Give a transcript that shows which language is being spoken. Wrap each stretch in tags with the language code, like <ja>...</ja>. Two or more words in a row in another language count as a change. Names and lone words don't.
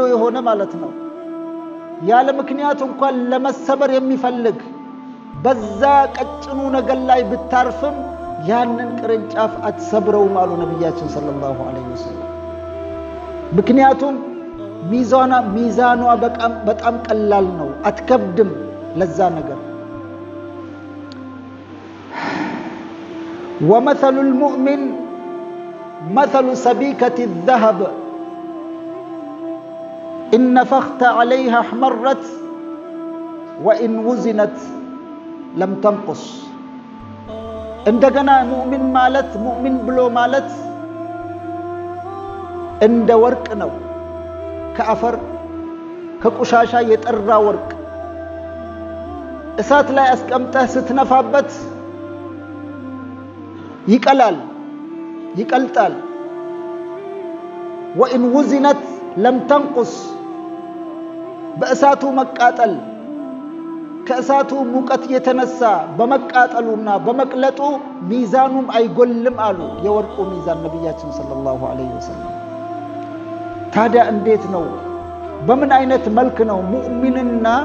<am>የሆነ ማለት ነው። ያለ ምክንያት እንኳን ለመሰበር የሚፈልግ በዛ ቀጭኑ ነገር ላይ ብታርፍም ያንን ቅርንጫፍ አትሰብረውም አሉ ነብያችን</am> <ar>صلى الله عليه وسلم።</ar> <am>ምክንያቱም ሚዛኗ በጣም ቀላል ነው፣ አትከብድም ለዛ ነገር።</am> <ar>ومثل المؤمن مثل سبيكة الذهب፣ إن نفخت عليها احمرت وإن وزنت لم تنقص</ar> <am>እንደገና ሙእሚን ማለት ሙእሚን ብሎ ማለት እንደ ወርቅ ነው ከአፈር ከቆሻሻ የጠራ ወርቅ እሳት ላይ አስቀምጠህ ስትነፋበት ይቀላል ይቀልጣል</am> <ar>وإن وزنت لم تنقص</ar> <am>በእሳቱ መቃጠል ከእሳቱ ሙቀት የተነሳ በመቃጠሉና በመቅለጡ ሚዛኑም አይጎልም አሉ የወርቁ ሚዛን ነብያችን</am> <ar>صلى الله عليه وسلم</ar> <am>ታዲያ እንዴት ነው በምን አይነት መልክ ነው ሙእሚንና</am>